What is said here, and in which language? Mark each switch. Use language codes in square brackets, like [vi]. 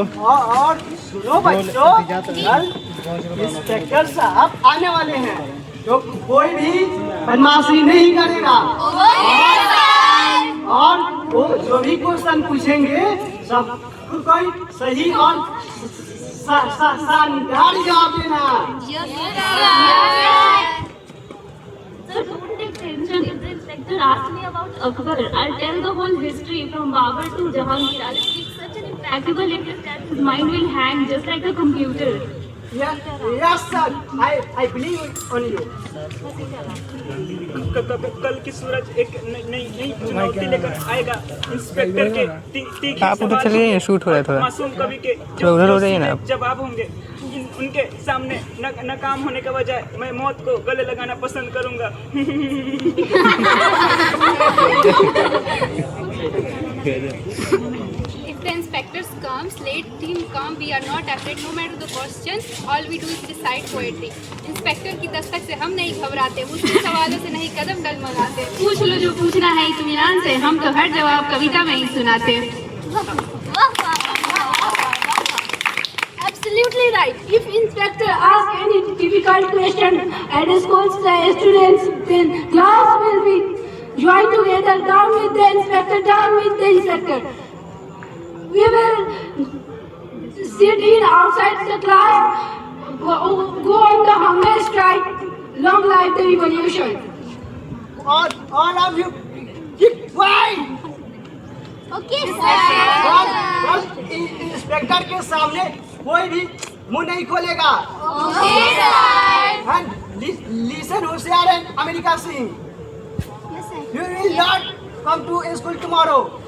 [hi] और सुनो बच्चों, कल इंस्पेक्टर साहब आने वाले हैं, तो कोई भी बदमाशी नहीं करेगा। और वो जो भी क्वेश्चन पूछेंगे सब कोई सही और शानदार जवाब देना। [en] sir, don't take tension. If the inspector asks me about Akbar, I'll tell the whole history from Babur to Jahangir. I'll speak such an impeccable English that his mind will hang just like a computer. Yes, sir. I believe on you. [hi] कल की सूरज एक नई चुनौती लेकर आएगा। Inspector के तीखे आप उधर चले जाइए, शूट हो रहा है थोड़ा। मासूम कवि के थोड़ा उधर हो जाइए ना आप। जवाब होंगे। उनके सामने नाकाम होने के बजाय मैं मौत को गले लगाना पसंद करूंगा। [en] If the inspectors comes, let him come. We are not afraid, no matter the question. All we do is recite poetry. [hi] Inspector की दस्तक से हम नहीं घबराते, मुश्किल सवालों से नहीं कदम डगमगाते। पूछ लो जो पूछना है इत्मीनान से, हम तो हर जवाब कविता में ही सुनाते। [en] Absolutely right. If inspector asks any difficult question and scolds the students, then class will be joined together. Down with the inspector, down with the inspector. We will sit in outside the class, go on the hunger strike. Long life the revolution. All of you, keep quiet. Okay, [hi] बस inspector के सामने कोई भी मुंह नहीं खोलेगा। [en] Okay, sir. And listen, Hoshiyar and America Singh, you will not come to school tomorrow.